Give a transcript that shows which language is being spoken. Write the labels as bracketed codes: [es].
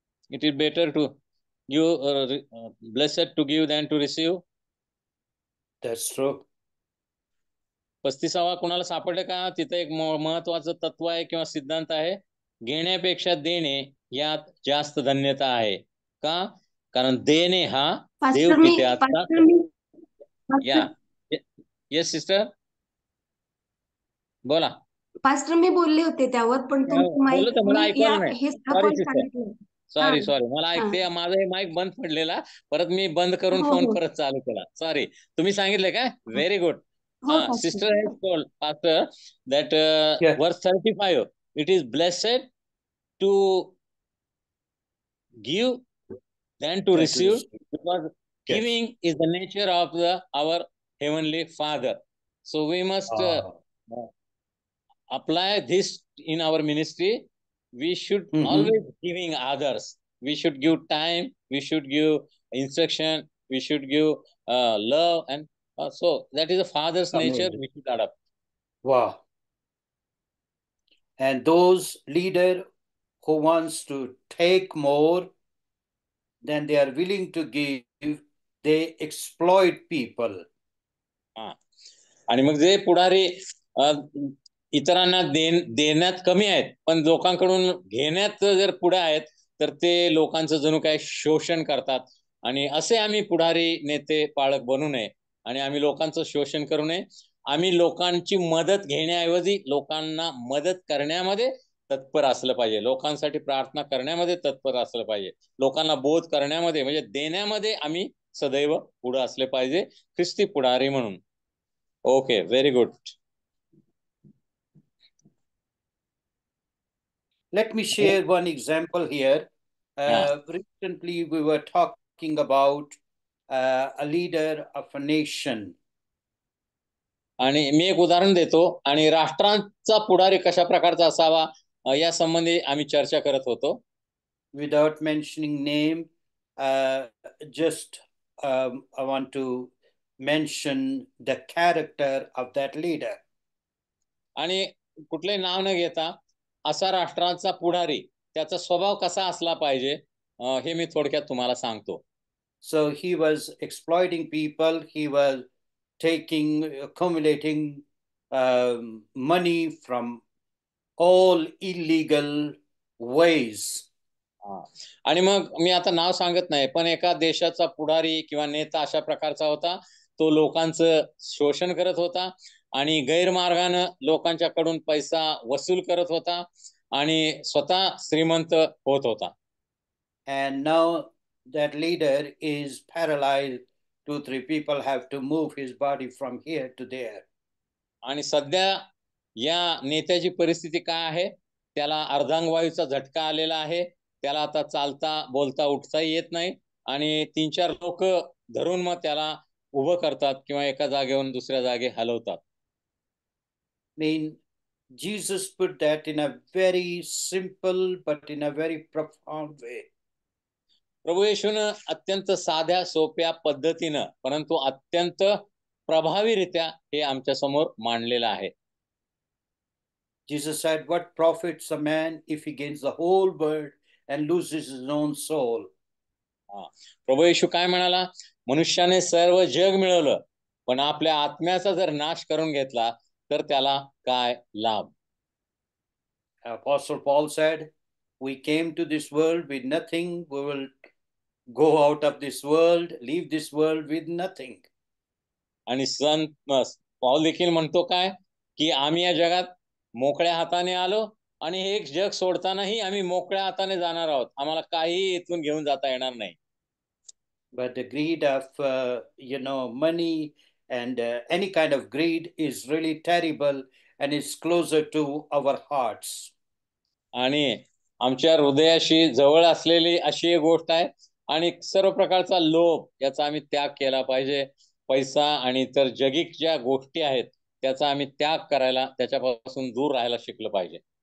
[en] It is better to give blessed to give than to receive. That's true. [mr] 35वा कोणाला सापडलं का? तिथे एक महत्वाचं तत्व आहे किंवा सिद्धांत आहे. घेण्यापेक्षा देणे यात जास्त धन्यता आहे. का? कारण देणे हा देव पित्याचा. या [en] yes [mr] सिस्टर बोला. पास्टर मी बोलले होते त्यावर, पण मला ऐकवलं नाही. सॉरी मला ऐकते. हा. माझा माईक बंद पडलेला, परत मी बंद करून फोन परत चालू केला. सॉरी. तुम्ही सांगितले का? [en] Very good. Sister has told pastor that verse 35, it is blessed to give than to receive, because giving is the nature of our heavenly Father. So we must apply this in our ministry. We should always giving others. We should give time, we should give instruction, we should give love, and so that is a father's nature we should adopt. Wow. And those leader who wants to take more than they are willing to give, they exploit people. [mr] आणि मग जे पुढारी इतरांना देण्यात कमी आहेत, पण लोकांकडून घेण्यात जर पुढे आहेत, तर ते लोकांचं जणू काय शोषण करतात. आणि असे आम्ही पुढारी नेते पाळक बनू नये आणि आम्ही लोकांचं शोषण करू नये. आम्ही लोकांची मदत घेण्याऐवजी लोकांना मदत करण्यामध्ये तत्पर असलं पाहिजे. लोकांसाठी प्रार्थना करण्यामध्ये तत्पर असलं पाहिजे. लोकांना बोध करण्यामध्ये म्हणजे देण्यामध्ये आम्ही सदैव पुढे असले पाहिजे, ख्रिस्ती पुढारी म्हणून. [en] Okay, very good. Let me share one example here. Recently, we were talking about a leader of a nation. [mr] आणि मी एक उदाहरण देतो. आणि राष्ट्रांचा पुढारी कशा प्रकारचा असावा या संबंधी आम्ही चर्चा करत होतो. [en] Without mentioning name, just I want to mention the character of that leader. [mr] आणि कुठले नाव न घेता असा राष्ट्रांचा पुढारी त्याचा स्वभाव कसा असला पाहिजे हे मी थोडक्यात तुम्हाला सांगतो. [en] So he was exploiting people. He was accumulating money from all illegal ways. [mr] आणि मग मी आता नाव सांगत नाही, पण एका देशाचा पुढारी किंवा नेता अशा प्रकारचा होता. तो लोकांचं शोषण करत होता आणि गैरमार्गाने लोकांच्याकडून पैसा वसूल करत होता आणि स्वतः श्रीमंत होत होता. [en] And now that leader is paralyzed, 2-3 people have to move his body from here to there. [mr] आणि सध्या या नेत्याची परिस्थिती काय आहे? त्याला अर्धांगवायूचा झटका आलेला आहे. त्याला आता चालता बोलता उठता येत नाही आणि 3-4 लोक धरून मग त्याला उभं करतात किंवा एका जागेवरून दुसऱ्या जागे हलवतात. [en] mean, Jesus put that in a very simple but in a very profound way. [mr] प्रभू येशूनं अत्यंत साध्या सोप्या पद्धतीनं परंतु अत्यंत प्रभावीरित्या हे आमच्या समोर मांडलेलं आहे. [en] Jesus said, what profits a man if he gains the whole world and loses his own soul? [mr] प्रभू येशू काय म्हणाला? मनुष्याने सर्व जग मिळवलं पण आपल्या आत्म्याचा जर नाश करून घेतला तर त्याला काय लाभ? [en] Apostle Paul said, we came to this world with nothing, we will go out of this world, leave this world with nothing. [mr] आणि संत पौल देखील म्हणतो काय की आम्ही या जगात मोकळ्या हाताने आलो आणि हे जग सोडतानाही आम्ही मोकळ्या हाताने जाणार आहोत. आम्हाला काही इथून घेऊन जाता येणार नाही. [en] But the greed of money and any kind of greed is really terrible and is closer to our hearts. [mr] आणि आमच्या हृदयाशी जवळ असलेली अशी एक गोष्ट आहे आणि सर्व प्रकारचा लोभ याचा आम्ही त्याग केला पाहिजे. पैसा आणि इतर जगिक ज्या गोष्टी आहेत त्याचा आम्ही त्याग करायला त्याच्यापासून दूर राहायला शिकलं पाहिजे.